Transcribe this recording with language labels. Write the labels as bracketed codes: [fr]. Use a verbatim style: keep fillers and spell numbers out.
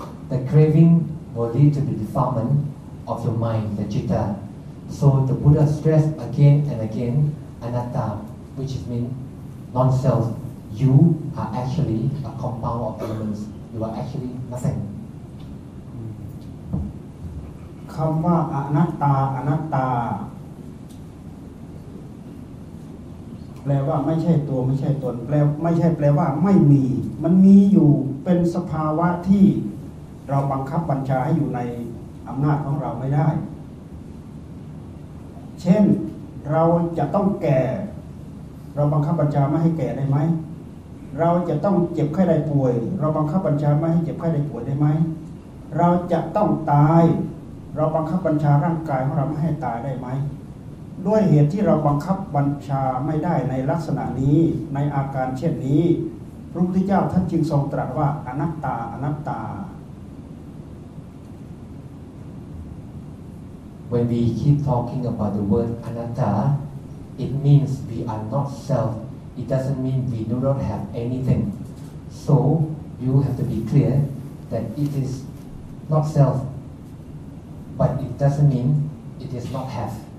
[en] The craving will lead to the defilement of your mind, the citta. So the Buddha stressed again and again anatta, which means non-self. You are actually a compound of elements. You are actually nothing. [th] คำว่าอนัตตาอนัตตาแปลว่าไม่ใช่ตัวไม่ใช่ตนแปลไม่ใช่แปลว่าไม่มีมันมีอยู่เป็นสภาวะที่เราบังคับบัญชาให้อยู่ในอำนาจของเราไม่ได้ เช่นเราจะต้องแก่เราบังคับบัญชาไม่ให้แก่ได้ไหมเราจะต้องเจ็บไข้ได้ป่วยเราบังคับบัญชาไม่ให้เจ็บไข้ได้ป่วยได้ไหมเราจะต้องตายเราบังคับบัญชาร่างกายของเราไม่ให้ตายได้ไหมด้วยเหตุที่เราบังคับบัญชาไม่ได้ในลักษณะนี้ในอาการเช่นนี้พระพุทธเจ้าท่านจึงทรงตรัสว่าอนัตตาอนัตตา [en] When we keep talking about the word anatta, it means we are not self. It doesn't mean we do not have anything. So you have to be clear that it is not self, but it doesn't mean it is not have.